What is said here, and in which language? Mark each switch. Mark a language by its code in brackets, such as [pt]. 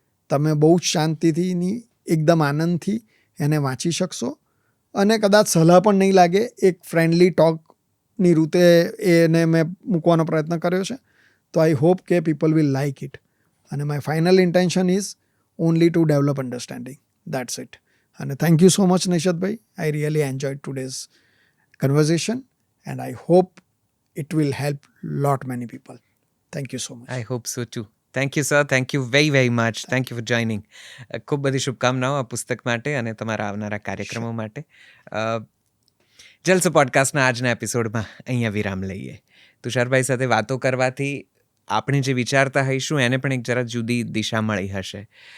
[gu] તમે બહુ જ શાંતિથી, એકદમ આનંદથી એને વાંચી શકશો અને કદાચ સલાહ પણ નહીં લાગે. એક ફ્રેન્ડલી ટોકની રૂતે એને મેં મૂકવાનો પ્રયત્ન કર્યો છે. [en] તો I hope કે people will like it. અને my final intention is only to develop understanding. That's it. અને thank you so much નિશતભાઈ. I really enjoyed today's conversation and I hope it will help lot many people. Thank you so much. I hope so too. Thank you sir. Thank you very very much. Thank you for joining. [gu] ખૂબ બધી શુભકામનાઓ આ પુસ્તક માટે અને તમારા આવનારા કાર્યક્રમો માટે. જલસો પોડકાસ્ટના આજના એપિસોડમાં અહીંયા વિરામ લઈએ. તુષારભાઈ સાથે વાતો કરવાથી આપણે જે વિચારતા હઈશું એને પણ એક જરા જુદી દિશા મળી હશે.